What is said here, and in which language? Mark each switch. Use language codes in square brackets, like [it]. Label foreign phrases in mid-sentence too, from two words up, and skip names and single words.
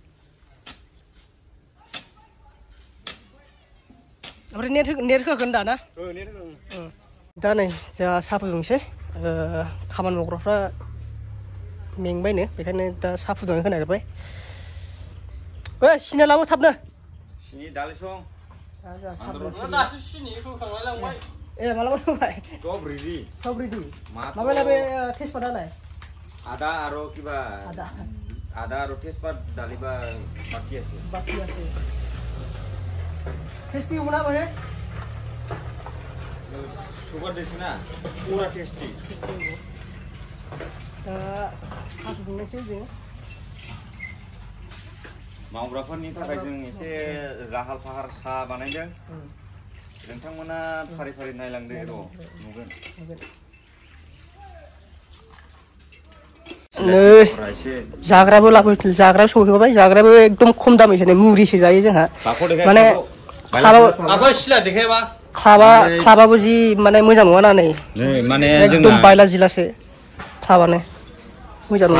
[brx] ओमफ्राय नेट होगोन दा ना दा नै जोंहा साहा फुदुंसै खामानि मावग्राफ्रा मेंबायनो बेखायनो दा साहा फुदुंनानै होनायबाय ओइ सिनि लाबो थाबनो सिनि दालाय सं दासो सिनि होखांलाय लांबाय ए मालाबा होबाय सब रेडि सब रेडि माबायला बे तेजपातालाय [as] আদা আৰু কিবা আদা আদা আৰু তেজপাত ডালিবা বাকি আছে [hi] टेस्टी बना भाई [as] সুগার দিছি না পুরা টেস্টি [brx] साहा फुदुंनायसै जों मावग्राफोरनि थाखाय जों एसे लाहार फाहार साहा बानायदों नोंथांमोना फारि फारि नायलांदो र' नुगोन जाग्राबो लाबो जाग्रा सौहैबाय जाग्राबो एकदम खम दामैसो मुरिसो जायो जोंहा माने क्लाबाबो जि माने मोजां नङा ना नै माने एकदम बायला जिलासो क्लाबानो मोजां नङा